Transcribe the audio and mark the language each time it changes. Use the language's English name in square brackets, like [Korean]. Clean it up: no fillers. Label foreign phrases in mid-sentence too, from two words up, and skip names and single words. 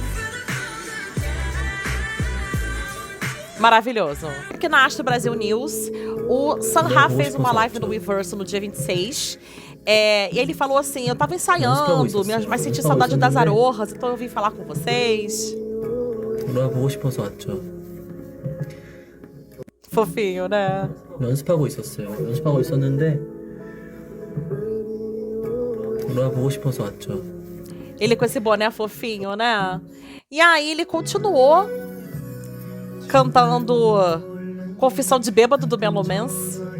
[Portuguese] Maravilhoso. Aqui na Astro Brasil News, o Sanha fez uma live no Weverse no dia 26. E ele falou assim, eu tava ensaiando, mas senti saudade das Arohas, então eu vim falar com vocês. [Korean] 보고 싶어서 왔죠. [Portuguese] Fofinho, né? [Korean] 연습하고 있었어요. 연습하고 있었는데 보고 싶어서 왔죠. [Portuguese] Ele com esse boné fofinho, né? E aí ele continuou cantando Confissão de Bêbado do Melomance.